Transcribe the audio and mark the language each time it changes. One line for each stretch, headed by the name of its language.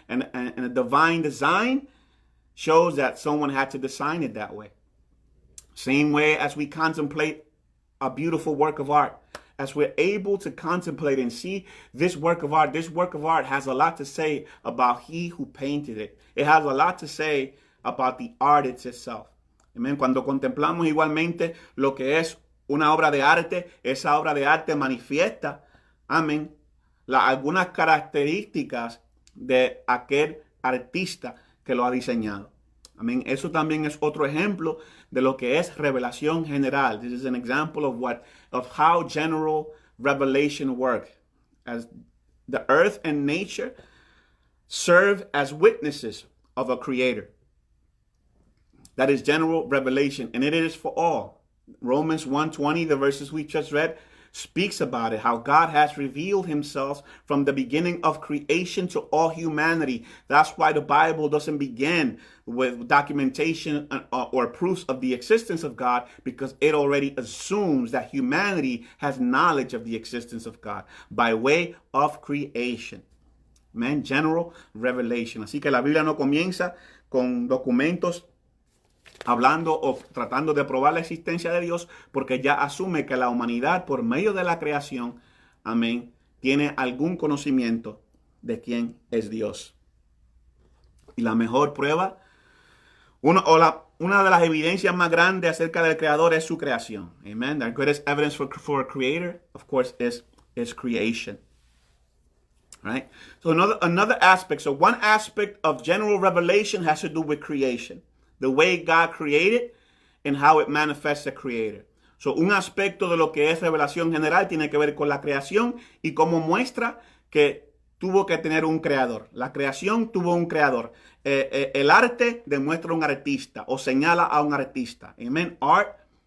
English: And a divine design shows that someone had to design it that way. Same way as we contemplate a beautiful work of art. As we're able to contemplate and see this work of art has a lot to say about he who painted it. It has a lot to say about the art itself. Amen.
Spanish: Cuando contemplamos igualmente lo que es una obra de arte, esa obra de arte manifiesta, amén, algunas características de aquel artista que lo ha diseñado. Amén. Eso también es otro ejemplo de lo que es revelación general.
English: This is an example of how general revelation works. As the earth and nature serve as witnesses of a creator. That is general revelation, and it is for all. Romans 1:20, the verses we just read, speaks about it, how God has revealed himself from the beginning of creation to all humanity. That's why the Bible doesn't begin with documentation or proofs of the existence of God, because it already assumes that humanity has knowledge of the existence of God by way of creation. Amen. General revelation.
Spanish: Así que la Biblia no comienza con documentos hablando o tratando de probar la existencia de Dios, porque ya asume que la humanidad, por medio de la creación, amén, tiene algún conocimiento de quién es Dios. Y la mejor prueba, una de las evidencias más grandes acerca del creador es su creación.
English: Amen. The greatest evidence for a creator, of course, is creation. Right? So another aspect, so one aspect of general revelation has to do with creation. The way God created and how it manifests the creator.
Spanish: So, un aspecto de lo que es revelación general tiene que ver con la creación y cómo muestra que tuvo que tener un creador. La creación tuvo un creador. El arte demuestra un artista o señala a un artista. Amen. Art